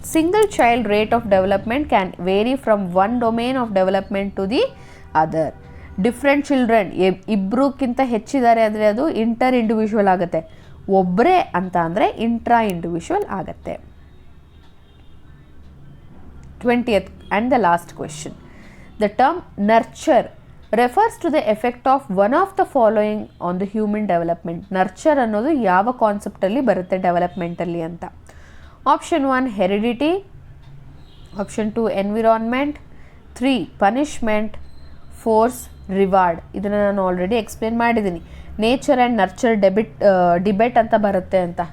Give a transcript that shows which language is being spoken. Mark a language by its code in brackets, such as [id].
[en] Single child rate of development can vary from one domain of development to the other. [kn] Different children ಇಬ್ಬರಕ್ಕಿಂತ ಹೆಚ್ಚಿದ್ದಾರೆ ಅಂದರೆ ಅದು inter individual ಆಗುತ್ತೆ. ಒಬ್ಬರೇ ಅಂತ ಅಂದರೆ intra individual ಆಗುತ್ತೆ. [en] 20th and the last question. The term nurture refers to the effect of one of the following on the human development. [kn] Nurture ಅನ್ನೋದು ಯಾವ ಕಾನ್ಸೆಪ್ಟಲ್ಲಿ ಬರುತ್ತೆ ಡೆವಲಪ್ಮೆಂಟಲ್ಲಿ ಅಂತ? [en] Option 1 heredity. Option 2 environment. 3 punishment. 4 reward. [kn] ಇದನ್ನು ನಾನು ಆಲ್ರೆಡಿ ಎಕ್ಸ್ಪ್ಲೇನ್ ಮಾಡಿದ್ದೀನಿ. [en] nature and nurture debate [kn] ಅಂತ ಬರುತ್ತೆ ಅಂತ.